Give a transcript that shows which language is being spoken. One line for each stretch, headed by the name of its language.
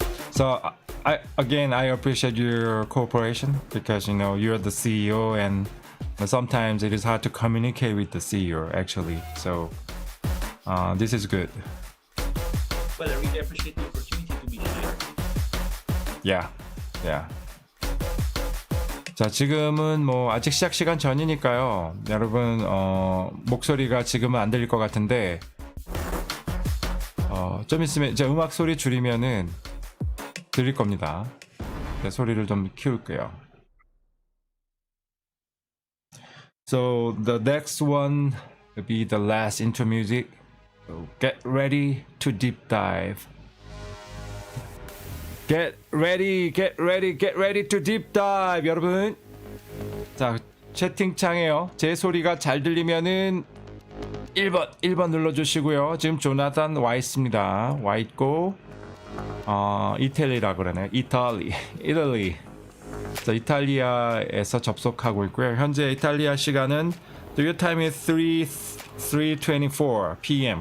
English: So I appreciate your cooperation because you're the CEO and sometimes it is hard to communicate with the CEO actually. So this is good. Well, I really appreciate the opportunity to be here. Yeah.
Korean: 자, 지금은 뭐 아직 시작 시간 전이니까요. 여러분 목소리가 지금은 안 들릴 것 같은데 좀 있으면 이제 음악 소리 줄이면은 들릴 겁니다. 네, 소리를 좀 키울게요.
English: So the next one will be the last intro music. So get ready to deep dive. Get ready to deep dive,
Korean: 여러분. 자, 채팅창에요. 제 소리가 잘 들리면은 1번 눌러주시고요. 지금 조나단 와 있습니다. 와 있고, 이탈리라 그러네요. 이탈리. 자, 이탈리아에서 접속하고 있고요. 현재 이탈리아 시간은
English: your time is 3:24 p.m.